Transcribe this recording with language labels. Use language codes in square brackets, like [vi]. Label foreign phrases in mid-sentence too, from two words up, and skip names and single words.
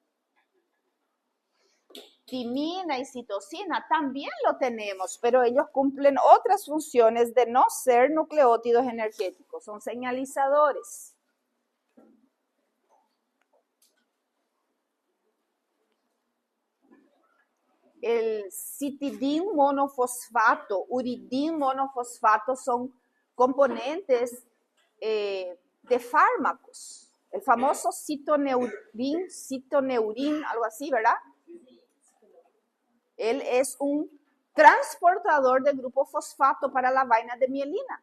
[es] Timina y citosina también lo tenemos, pero ellos cumplen otras funciones de no ser nucleótidos energéticos, son señalizadores. El citidín monofosfato, uridín monofosfato son componentes de fármacos. El famoso citoneurin, algo así, ¿verdad? Él es un transportador de grupo fosfato para la vaina de mielina.